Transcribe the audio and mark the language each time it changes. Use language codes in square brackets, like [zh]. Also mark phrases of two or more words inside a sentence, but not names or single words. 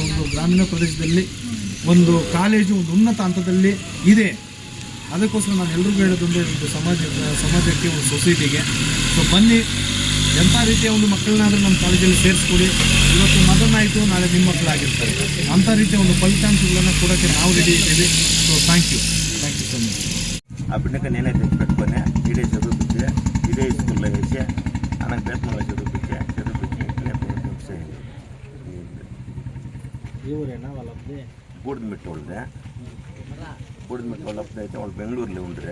[kn] ಒಂದು ಗ್ರಾಮೀಣ ಪ್ರದೇಶದಲ್ಲಿ ಒಂದು ಕಾಲೇಜು ಒಂದು ಉನ್ನತ ಹಂತದಲ್ಲಿ ಇದೆ. ಅದಕ್ಕೋಸ್ಕರ ನಾನು ಎಲ್ರಿಗೂ ಹೇಳೋದೊಂದೇ, ಒಂದು ಸಮಾಜಕ್ಕೆ, ಒಂದು ಸೊಸೈಟಿಗೆ. ಸೊ ಬನ್ನಿ, ಎಂಥ ರೀತಿಯ ಒಂದು ಮಕ್ಕಳನ್ನಾದರೂ ನಮ್ಮ ಕಾಲೇಜಲ್ಲಿ ಸೇರಿಸ್ಕೊಡಿ. ಇವತ್ತು ಮದನ್ ಆಯಿತು, ನಾಳೆ ನಿಮ್ಮ ಮಕ್ಕಳಾಗಿರ್ತಾರೆ. ಅಂಥ ರೀತಿಯ ಒಂದು ಫಲಿತಾಂಶಗಳನ್ನು ಕೊಡೋಕ್ಕೆ ನಾವು ರೆಡಿ ಇದ್ದೀವಿ. [en] so thank you so much. [te] ఆ బిడ్డకి నేనే తెచ్చిపెట్టుకొని ఈడే చదువుపించే, ఇదే స్కూల్లో వేసి ఆయనకు బేతనంలో చదివించే ఇట్లే బూడిదమిట్టు వాళ్ళదే. బూడిదమిట్టు వాళ్ళ అప్పుడు అయితే వాళ్ళు బెంగళూరులో ఉండ్రే.